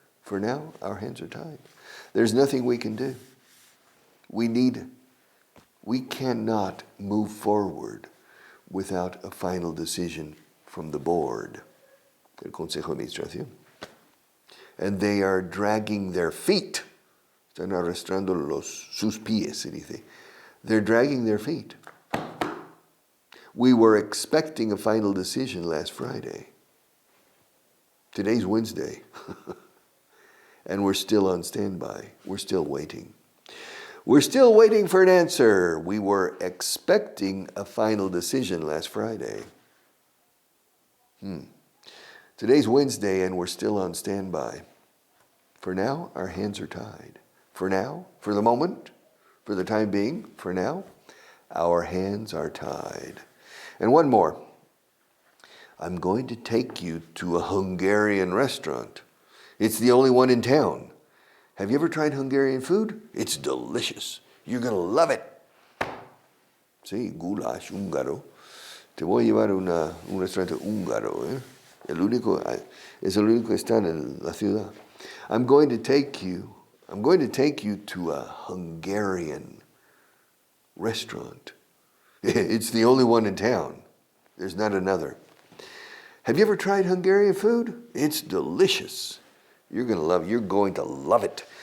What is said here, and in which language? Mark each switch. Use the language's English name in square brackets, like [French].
[English] For now, our hands are tied. There's nothing we can do. We cannot move forward without a final decision from the board, [Spanish] el Consejo de Administración. [English] And they are dragging their feet. [Spanish] Están arrastrando sus pies, se dice. [English] They're dragging their feet. We were expecting a final decision last Friday. Today's Wednesday. And we're still on standby. We're still waiting. We're still waiting for an answer. We were expecting a final decision last Friday. Today's Wednesday and we're still on standby. For now, our hands are tied. For now, for the moment, for the time being, for now, our hands are tied. And one more. I'm going to take you to a Hungarian restaurant. It's the only one in town. Have you ever tried Hungarian food? It's delicious. You're going to love it. [Spanish] Sí, goulash húngaro. Te voy a llevar a un restaurante húngaro. Es el único que está en la ciudad. [English] I'm going to take you to a Hungarian restaurant. It's the only one in town. There's not another. Have you ever tried Hungarian food? It's delicious. You're going to love it. You're going to love it.